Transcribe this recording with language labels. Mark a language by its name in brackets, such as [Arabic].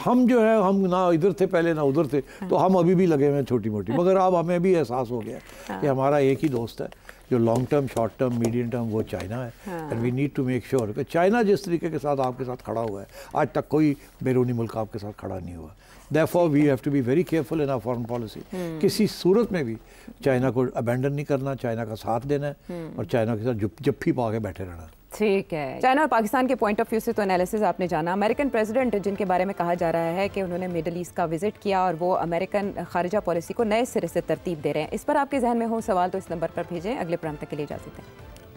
[Urdu] ہم جو ہے ہم نہ ادھر تھے پہلے نہ ادھر تھے، تو ہم ابھی بھی لگے ہوئے ہیں چھوٹی موٹی، مگر اب ہمیں بھی احساس ہو گیا کہ ہمارا ایک ہی دوست ہے جو long term, short term, medium term, وہ چائنا ہے. [English] and we need to make sure [Urdu] کہ چائنا جس طریقے کے ساتھ آپ کے ساتھ کھڑا ہوا ہے، آج تک کوئی بیرونی ملک آپ کے ساتھ کھڑا نہیں ہوا. [English] Therefore we have to be very careful in our foreign policy. [Urdu] کسی صورت میں بھی چائنا کو ابینڈن نہیں کرنا، چائنا کا ساتھ دینا ہے اور چائنا کے ساتھ جپھی پا کے بیٹھے رہنا. ٹھیک ہے. چائنا اور پاکستان کے پوائنٹ آف ویو سے تو انالیسز آپ نے جانا. امریکن پریزیڈنٹ جن کے بارے میں کہا جا رہا ہے کہ انہوں نے مڈل ایسٹ کا وزٹ کیا اور وہ امریکن خارجہ پالیسی کو نئے سرے سے ترتیب دے رہے ہیں، اس پر آپ کے ذہن میں ہو سوال تو اس نمبر پر بھیجیں. اگلے پروگرام تک کے لیے اجازت ہے.